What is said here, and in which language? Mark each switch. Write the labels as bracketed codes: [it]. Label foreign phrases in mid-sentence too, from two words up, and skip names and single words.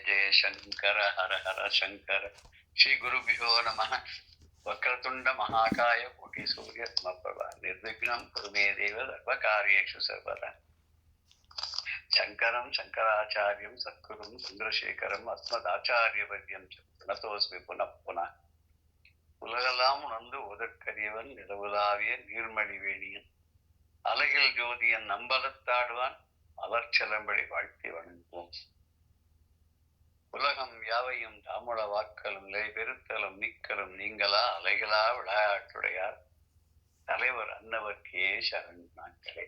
[sa] शंकर हर हर शंकर. श्री गुरुभ्यो नमः. वक्रतुंड महाकाय कोटि सूर्य समप्रभा निर्विघ्नं कुरु मे देव सर्वकार्येषु सर्वदा. शंकरं शंकराचार्यं सद्गुरुं चंद्रशेखरं अस्मदाचार्यवर्यं नतोस्मि पुनः पुनः. [ta] உலகெல்லாம் உணர்ந்து உதற்கரியவன் நிலவுலாவிய நீர்மணிவேணியன் அலகில் ஜோதியன் நம்பலத்தாடுவான் அலர்ச்சலம்படி வாழ்த்தி வணங்குவோம். உலகம் யாவையும் தாமுட வாக்களும் நிலை பெருத்தலும் நீக்கலும் நீங்களா அலைகளா விளையாட்டுடையார் தலைவர் அன்னவர்க்கே சரண் நாட்களே.